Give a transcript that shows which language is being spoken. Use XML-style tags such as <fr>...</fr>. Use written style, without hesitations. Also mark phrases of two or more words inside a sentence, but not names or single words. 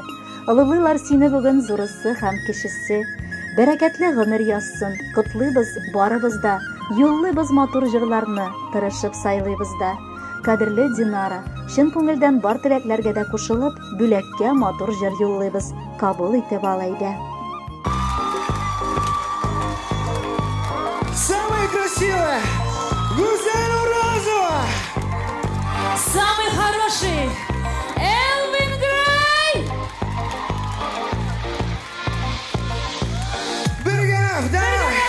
<tt>Олылыйлар сине бүген зурысы һәм кешесе. Бәрәкәтле гомер язсын. Котлыйбыз барыбыз да. Юллыйбыз матур җырларны, тырышып сайлыйбыз да. Кадерле Динара, чын күңелдән бар теләкләргә дә кушылып, бүләккә матур җыр юллыйбыз. Кабул итеп ал әйдә.</tt> <ru>Самая красивая, Гузель Уразова! Самый хороший, Элвин Грей! Бергенов, давай!</ru>